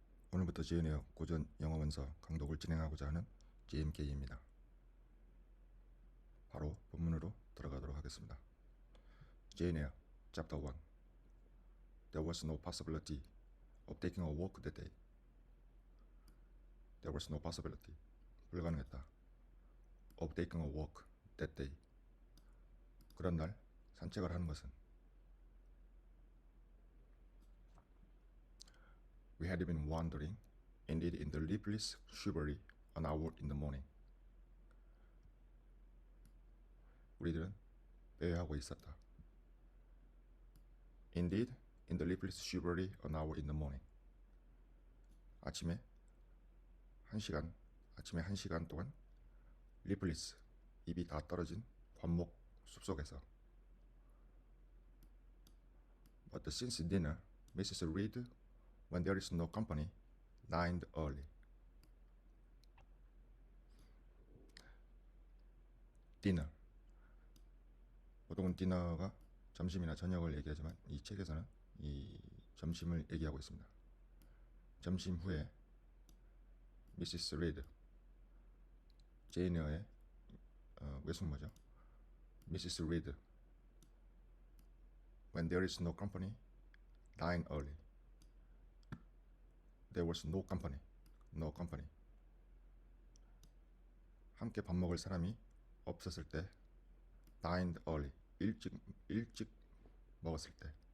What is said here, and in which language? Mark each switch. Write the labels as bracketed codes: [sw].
[ko] 오늘부터 지은의 고전 영어 원서 강독을 진행하고자 하는 GMK입니다. 바로 본문으로 들어가도록 하겠습니다. [en] Jane Eyre, Chapter 1. There was no possibility of taking a walk that day. There was no possibility, [ko] 불가능했다. [en] Of taking a walk that day. [ko] 그런 날 산책을 하는 것은. [en] We had been wandering, indeed in the leafless shrubbery, an hour in the morning. [ko] 우리들은 배회하고 있었다. [en] Indeed, in the leafless shrubbery, an hour in the morning. [ko] 아침에 한 시간 동안 leafless, 잎이 다 떨어진 관목 숲속에서. [en] But since dinner, Mrs. Reed, when there is no company, dined early. Dinner. [ko] 보통은 디너가 점심이나 저녁을 얘기하지만 이 책에서는 이 점심을 얘기하고 있습니다. 점심 후에 미시스 리드, 제인 에어의 외숙모죠. [en] 미시스 리드, when there is no company, dine early. There was no company, no company. [ko] 함께 밥 먹을 사람이 없었을 때, [en] dined early, [ko] 일찍 먹었을 때.